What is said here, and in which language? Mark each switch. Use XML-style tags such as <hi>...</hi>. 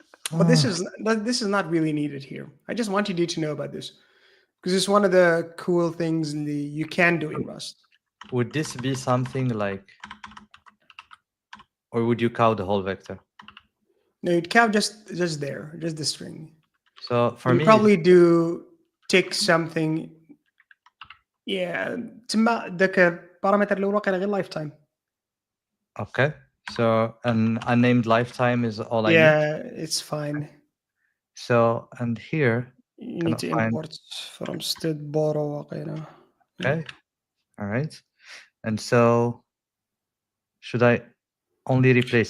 <en>But this is not really needed here. I just wanted you to know about this because it's one of the cool things you can do in Rust. Would this be something like, or would you cow the whole vector? No, you'd count just there, just the string. So for you me, probably do take something.</en> <ar>Yeah, تما ذاك البارامتر اللي واقع غير lifetime.</ar> <en>okay. So an unnamed lifetime is all I need. Yeah, it's fine. So, and here, You need to import from std borrow</en> <ar>واقيلا.</ar> <en>okay. All right. And so should I only replace</en>